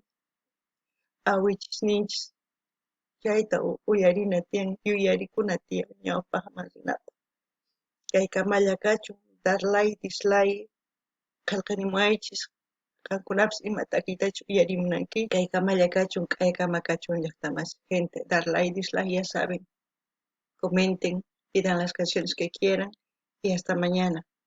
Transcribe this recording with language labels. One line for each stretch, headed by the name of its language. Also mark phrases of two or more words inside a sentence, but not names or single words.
Quechua: awichisninchis chayta uyarina tiyan yuyarikuna tiyan ñawpaq masinata kayqa mallakachun darlay dislay qillqanimunaychis qankunapis ima takiytachu uyarimunanki kayqa mallakachun kayqa makachun llaqtamasiq gente darlay dislay
Spanish: ya saben comenten pidan las canciones que quieran y hasta mañana.